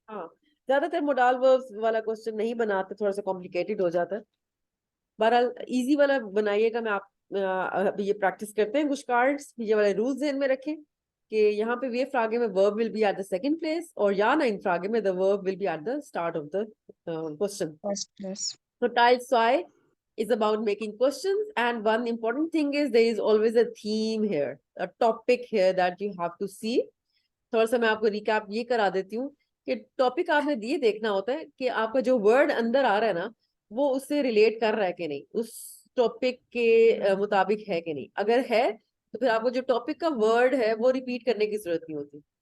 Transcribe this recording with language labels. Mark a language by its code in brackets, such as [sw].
[hi] हाँ, ज्यादातर modal verbs वाला क्वेश्चन नहीं बनाते, थोड़ा सा कॉम्प्लिकेटेड हो जाता है। बहरहाल इजी वाला बनाइएगा। मैं आप अभी ये प्रैक्टिस करते हैं कुछ कार्ड्स। ये वाले रूल्स ध्यान में रखें कि यहाँ पे वे फ्रागे में [en] verb will be at the second place, [hi] और या नाइन फ्रागे में [en] The verb will be at the start of the question. First place. So tile soy is about making questions, and one important thing is there is always a theme here, a topic here that you have to see. [hi] थोड़ा सा मैं आपको recap ये करा देती हूँ कि topic आपने ये देखना होता है कि आपका जो वर्ड अंदर आ रहा है ना, वो उससे रिलेट कर रहा है कि नहीं, उस टॉपिक के मुताबिक है कि नहीं। अगर है तो फिर आपको जो टॉपिक का वर्ड है वो रिपीट करने की जरूरत नहीं होती।